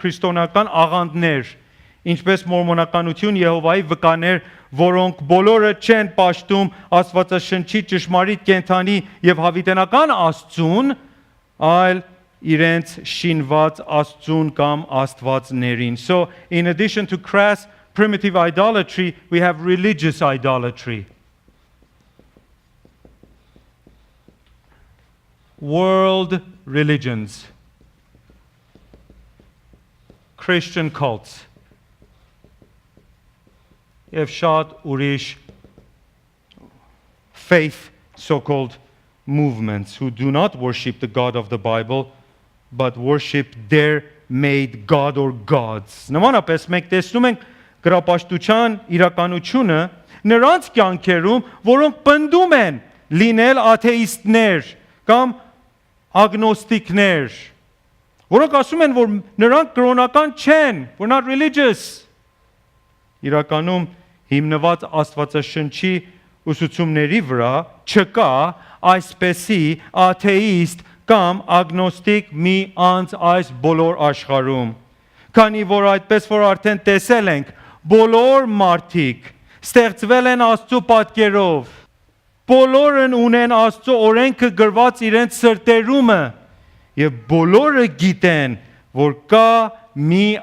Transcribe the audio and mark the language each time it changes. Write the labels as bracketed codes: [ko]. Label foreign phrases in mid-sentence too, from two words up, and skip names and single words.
[hy] քրիստոնեական աղանդներ ինչպես մորմոնականություն Եհովայի վկաներ որոնք բոլորը չեն պաշտում Աստվածաշնչի ճշմարիտ կենթանի եւ հավիտենական Աստծուն այլ իրենց շինված Աստծուն կամ Աստվածներին [en] so in addition to crass primitive idolatry we have religious idolatry world religions, Christian cults, [hy] եւ շատ ուրիշ [en] faith so-called movements who do not worship the God of the Bible but worship their made God or gods. [hy] Նմանապես մենք տեսնում ենք գրապաշտության իրականությունը նրանց կյանքերում, որոնք պնդում են լինել աթեիստներ կամ agnosticներ, որոնք ասում են, որ նրանք կրոնական չեն, [en] we're not religious. [hy] Իրականում հիմնված Աստվածաշնչի ուսուցումների վրա չկա այսպեսի աթեիստ կամ agnostic մի անձ այս բոլոր աշխարհում։ Քանի որ այդպես որ արդեն տեսել ենք, բոլոր մարդիկ ստեղծվել են Աստծո պատկերով Բոլորն ունեն Աստծո օրենքը գրված իրենց սրտերումը եւ բոլորը գիտեն, որ կա մի